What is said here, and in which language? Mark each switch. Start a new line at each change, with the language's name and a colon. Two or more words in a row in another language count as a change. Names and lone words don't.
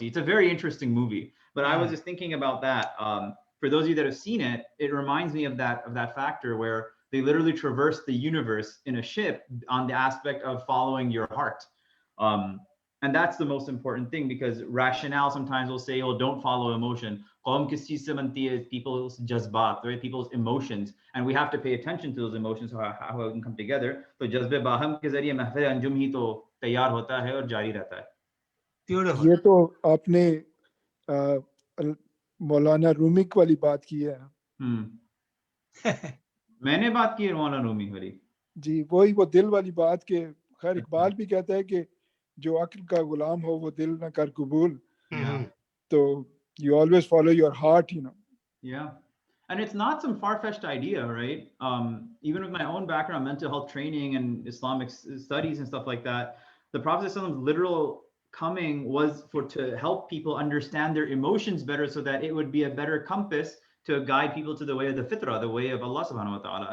English: It's a very interesting movie. But I was just thinking about that. For those of you that have seen it, it reminds me of that factor where they literally traverse the universe in a ship on the aspect of following your heart. And that's the most important thing, because rationale sometimes will say, oh, don't follow emotion. People's jazbat, right? People's emotions. And we have to pay attention to those emotions, how it can come together.
Hindi: सो जज़्बे बाहम के ज़रिए महफ़िल अंजुम ही तो तैयार होता है और जारी रहता है.
English: Beautiful.
Hindi: ये तो आपने मौलाना रूमी वाली बात की है. मैंने बात की है मौलाना रूमी वाली. जी, वही वो दिल वाली बात के खैर इकबाल भी कहता है कि जो अक्ल का गुलाम हो वो दिल न कर कबूल.
English: Yeah. So you always follow your heart, you know. Yeah. And it's not some far-fetched idea, right? Even with my own background, mental health training and Islamic studies and stuff like that, the Prophet's literal coming was to help people understand their emotions better, so that it would be a better compass to guide people to the way of the fitrah, the way of
Arabic: الله سبحانه وتعالى.